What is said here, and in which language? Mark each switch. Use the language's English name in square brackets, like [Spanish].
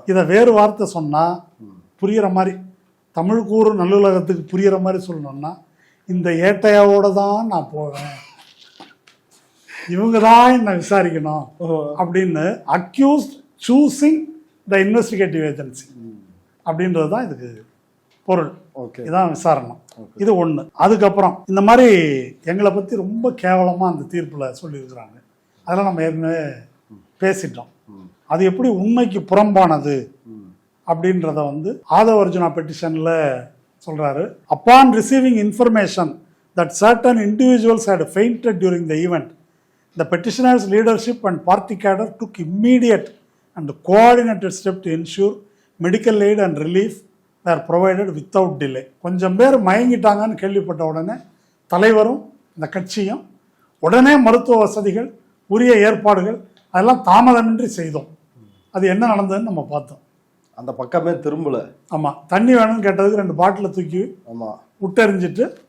[Tamil] இதை வேறு வார்த்தை சொன்னா புரியுற மாதிரி, தமிழ் கூறு நல்லுலகத்துக்கு புரியுற மாதிரி சொல்லணும்னா, இந்த ஏட்டையாவோட தான் நான் போவேன், இவங்க தான் என்ன விசாரிக்கணும் அப்படின்னு [English] accused choosing the investigative agency [Tamil] அப்படின்றது தான் இதுக்கு பொருள். இதான் விசாரணை. இது ஒண்ணு. அதுக்கப்புறம் இந்த மாதிரி எங்களை பத்தி ரொம்ப கேவலமா அந்த தீர்ப்புல சொல்லியிருக்கிறாங்க. அதெல்லாம் நம்ம ஏற்கனவே பேசிட்டோம். அது எப்படி உண்மைக்கு புறம்பானது அப்படின்றத ஆதவ அர்ஜுனா பெட்டிஷன்ல சொல்றாரு. [English] Upon receiving information that certain individuals had fainted during the event, the petitioner's leadership and party cadre took immediate and coordinated steps to ensure medical aid and relief were provided without delay. [Tamil] கொஞ்சம் பேர் மயங்கிட்டாங்கன்னு கேள்விப்பட்ட உடனே தலைவரும் இந்த கட்சியும் உடனே மருத்துவ வசதிகள், உரிய ஏற்பாடுகள் அதெல்லாம் தாமதமின்றி செய்தோம். அது என்ன நடந்ததுன்னு நம்ம பார்த்தோம். அந்த பக்கமே திரும்பல. ஆமா, தண்ணி வேணும்னு கேட்டதுக்கு 2 பாட்டில தூக்கி விட்டெறிஞ்சிட்டு